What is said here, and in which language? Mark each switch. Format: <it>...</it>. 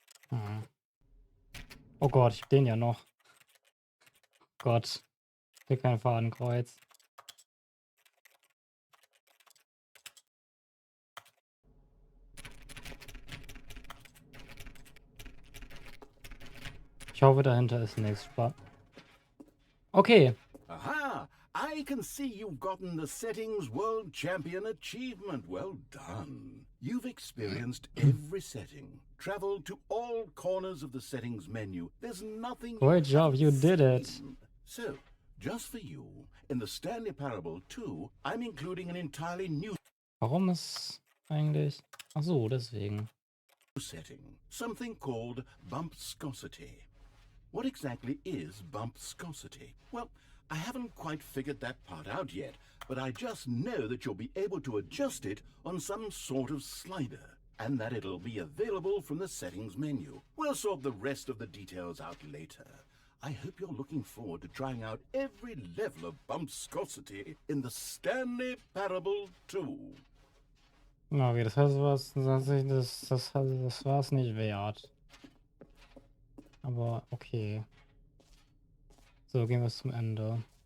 <de>Hm. Oh Gott, ich hab den ja noch. Gott. Ich will kein Fadenkreuz. Ich hoffe, dahinter ist nichts. Okay. Aha!</de> <en>I can see you've gotten the Settings World Champion achievement. Well done. You've experienced every setting, traveled to all corners of the settings menu. There's nothing Great job, you did it. seen. So, just for you, in the Stanley Parable 2, I'm including an entirely new</en> <de>Warum ist eigentlich... Ach so, deswegen.</de> <en>setting, something called bumpscosity. What exactly is bumpscosity? Well, I haven't quite figured that part out yet, but I just know that you'll be able to adjust it on some sort of slider, and that it'll be available from the settings menu. We'll sort the rest of the details out later. I hope you're looking forward to trying out every level of bumpscosity in the Stanley Parable 2.</en> <de>Na, okay, das heißt, das war es nicht wert. Aber okay. So, gehen wir zum Ende.</de>